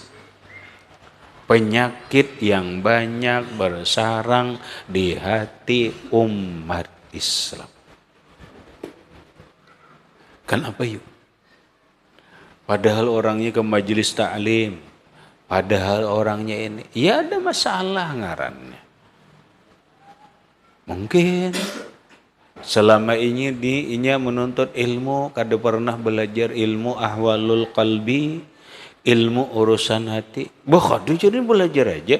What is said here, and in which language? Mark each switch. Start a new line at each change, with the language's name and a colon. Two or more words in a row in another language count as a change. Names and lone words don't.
Indonesian: Penyakit yang banyak bersarang di hati umat Islam. Kenapa yuk? Padahal orangnya ke majelis ta'lim. Padahal orangnya ini.
Banjar: Ya ada masalah ngarannya. Mungkin selama ini inya menuntut ilmu. Kada pernah belajar ilmu
Arabic: أحوال القلب.
Indonesian: Ilmu urusan hati. Bahkan jadi belajar aja.